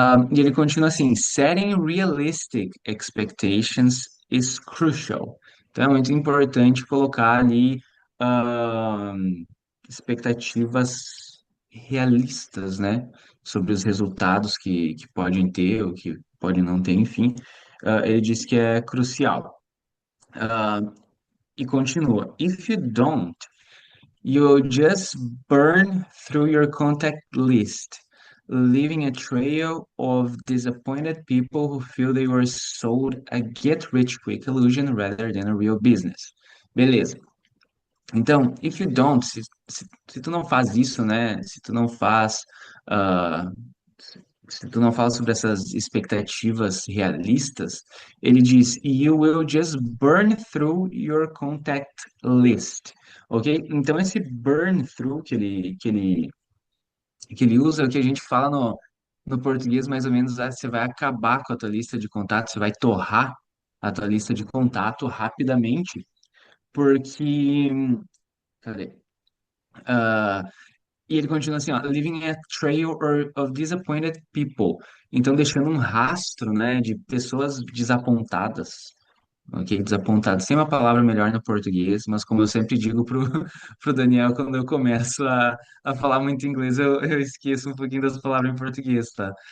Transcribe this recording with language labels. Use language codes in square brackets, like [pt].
[pt] E ele continua assim: [en] setting realistic expectations is crucial. [pt] Então é muito importante colocar ali ah, expectativas realistas, né? Sobre os resultados que podem ter ou que podem não ter, enfim. Ele diz que é crucial. Ah, e continua: [en] if you don't, you'll just burn through your contact list, leaving a trail of disappointed people who feel they were sold a get-rich-quick illusion rather than a real business. [pt] Beleza. Então, [en] if you don't, [pt] se tu não faz isso, né? Ah, se tu não fala sobre essas expectativas realistas, ele diz, [en] you will just burn through your contact list, [pt] ok? Então, esse burn through que ele usa é o que a gente fala no português, mais ou menos, você vai acabar com a tua lista de contatos, você vai torrar a tua lista de contato rapidamente, porque, cadê? [en] Ah, [pt] E ele continua assim, ó, [en] leaving a trail of disappointed people. [pt] Então, deixando um rastro, né, de pessoas desapontadas. Ok, desapontadas. Tem uma palavra melhor no português, mas como eu sempre digo pro Daniel, quando eu começo a falar muito inglês, eu esqueço um pouquinho das palavras em português, tá?